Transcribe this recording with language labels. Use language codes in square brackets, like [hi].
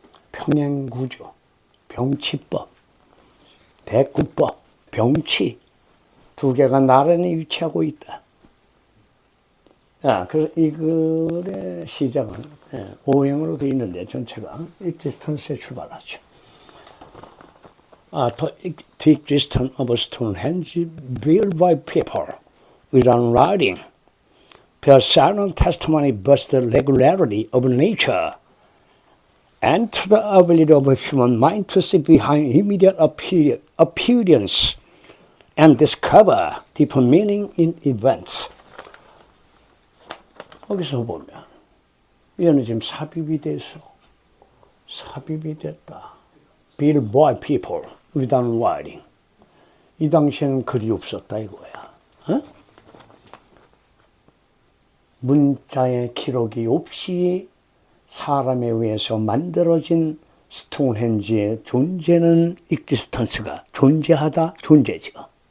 [ko] 평행구조, 병치법, 대구법, 병치 두 개가 나란히 위치하고 있다. 그래서 이 글의 시작은 오형으로 되어 있는데 전체가 existence에 출발하죠. [en] The existence of Stonehenge built by people without writing bears silent testimony but the regularity of nature and to the ability of a human mind to see behind immediate appearance and discover deeper meaning in events. [ko] 여기서 보면 얘는 지금 삽입이 됐다. [en] Built by people without writing. [ko] 이 당시에는 글이 없었다 이거야. 문자의 기록이 없이 사람에 의해서 만들어진 스톤헨지의 존재는 existence가 존재하다, 존재죠.